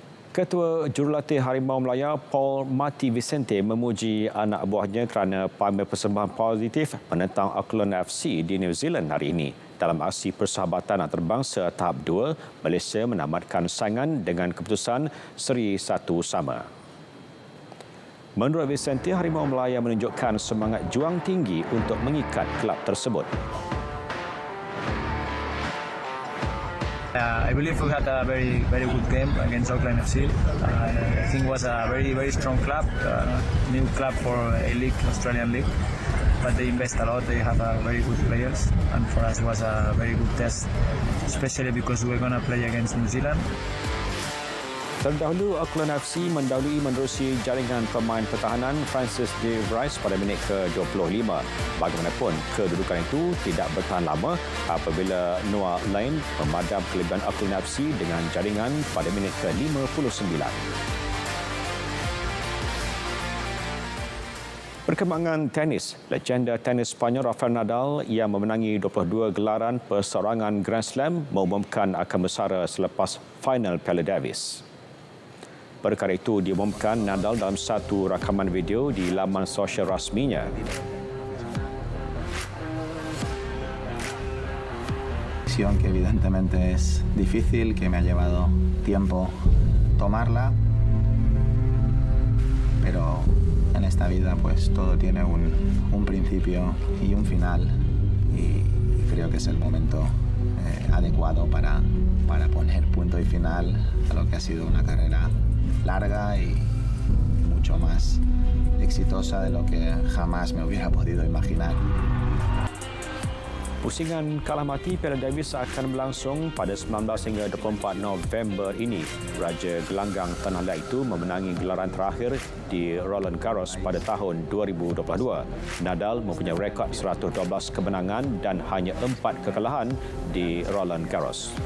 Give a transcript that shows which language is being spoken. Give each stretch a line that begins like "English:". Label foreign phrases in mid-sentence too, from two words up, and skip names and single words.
Malay: Ketua Jurulatih Harimau Melaya Paul Mati Vicente memuji anak buahnya kerana pamer persembahan positif menentang Auckland FC di New Zealand hari ini. Dalam aksi persahabatan antarabangsa tahap 2, Malaysia menamatkan saingan dengan keputusan seri 1 sama. Menurut Vicente, Harimau Melaya menunjukkan semangat juang tinggi untuk mengikat kelab tersebut.
English: I believe we had a very good game against Auckland FC. I think it was a very strong club, new club for a league, Australian league. But they invest a lot. They have very good players, and for us it was a very good test, especially because we're going to play against New Zealand.
Malay: Terdahulu, Auckland FC mendahului menerusi jaringan pemain pertahanan Francis De Vrij pada minit ke-25. Bagaimanapun, kedudukan itu tidak bertahan lama apabila Noah Lane memadam kelebihan Auckland FC dengan jaringan pada minit ke-59. Perkembangan tenis, legenda tenis Sepanyol Rafael Nadal yang memenangi 22 gelaran perseorangan Grand Slam mengumumkan akan bersara selepas final Piala Davis. Perkara itu diumumkan Nadal dalam satu rakaman video di laman sosial rasminya.
Spanish: Que evidentemente es difícil, que me ha llevado tiempo tomarla, pero en esta vida pues todo tiene un principio y un final y creo que es el momento adecuado para poner punto y final a lo que ha sido una carrera larga y mucho más exitosa de lo que jamás me hubiera podido imaginar.
Malay: Pusingan kalah mati Piala Davis akan berlangsung pada 19 hingga 24 November ini. Raja gelanggang tanah liat itu memenangi gelaran terakhir di Roland Garros pada tahun 2022. Nadal mempunyai rekod 112 kemenangan dan hanya 4 kekalahan di Roland Garros.